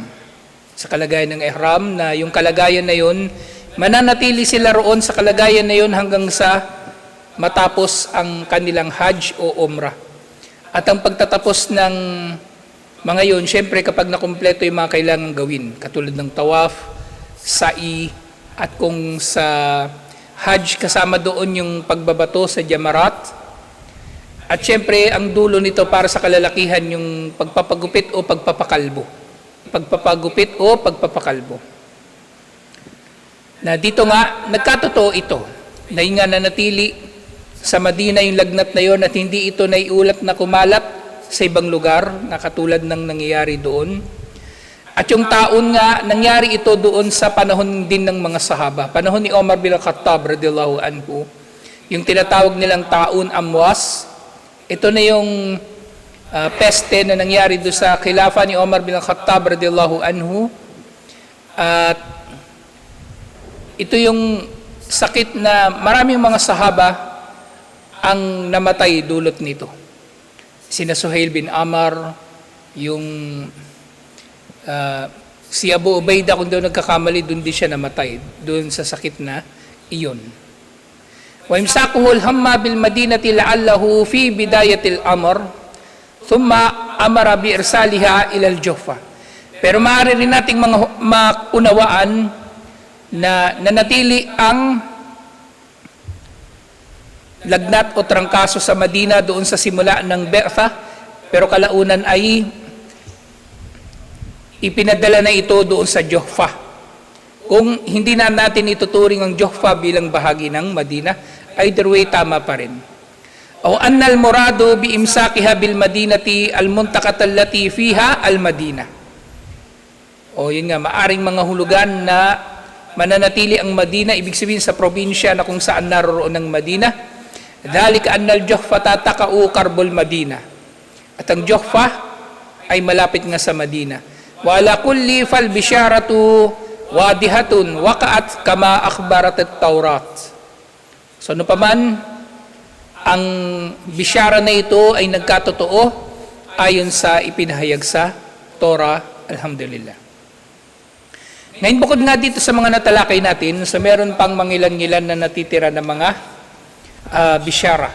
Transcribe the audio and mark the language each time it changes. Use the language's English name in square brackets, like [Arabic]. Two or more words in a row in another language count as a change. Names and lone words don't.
[Filipino] Sa kalagayan ng ihram, na yung kalagayan na yun, mananatili sila roon sa kalagayan na yun hanggang sa matapos ang kanilang hajj o umrah. At ang pagtatapos ng mga yun, syempre kapag nakumpleto yung mga kailangang gawin, katulad ng tawaf, sa'i, at kung sa Hajj, kasama doon yung pagbabato sa Jamarat. At syempre, ang dulo nito para sa kalalakihan yung pagpapagupit o pagpapakalbo. Pagpapagupit o pagpapakalbo. Na dito nga, nagkatotoo ito. Na yung nga nanatili sa Madina yung lagnat na yon at hindi ito naiulat na kumalat sa ibang lugar na katulad ng nangyayari doon. At yung taon nga, nangyari ito doon sa panahon din ng mga sahaba. Panahon ni Omar bin Khattab [Arabic] رضي الله عنه. [Filipino] Yung tinatawag nilang taon Amwas. Ito na yung peste na nangyari doon sa khilafa ni Omar bin Khattab [Arabic] رضي الله عنه. [Filipino] At ito yung sakit na maraming mga sahaba ang namatay dulot nito. Sina Suhail bin Amr, yung si Abu Ubaidah, kung doon nagkakamali, doon din siya namatay, doon sa sakit na iyon. [Arabic] وإمساكه الحمى بالمدينة لعله في بداية الأمر ثم أمر بإرسالها إلى الجحفة. [Filipino] Pero maaari rin nating maunawaan na nanatili ang lagnat o trangkaso sa Madina doon sa simula ng Be'tha, pero kalaunan ay ipinadala na ito doon sa Juhfa. Kung hindi na natin ituturing ang Juhfa bilang bahagi ng Madina, [English] either way, [Filipino] tama pa rin. [Arabic] أو أن المراد بإمساكها بالمدينة المنطقة التي فيها المدينة. [Filipino] O yun nga, maaring mga hulugan na mananatili ang Madina, ibig sabihin sa probinsya na kung saan naroon ang Madina. [Arabic] ذلك أن الجحفة تقع قرب المدينة. [Filipino] At ang Juhfa ay malapit nga sa Madina. [Arabic] وعلى كل فالبشارة واضحة وقعت كما أخبرت التوراة. [Filipino] So ano pa man, ang bisyara na ito ay nagkatotoo ayon sa ipinahayag sa Torah, alhamdulillah. Ngayon, bukod nga dito sa mga natalakay natin, so meron pang mangilan-ngilan na natitira na mga bisyara.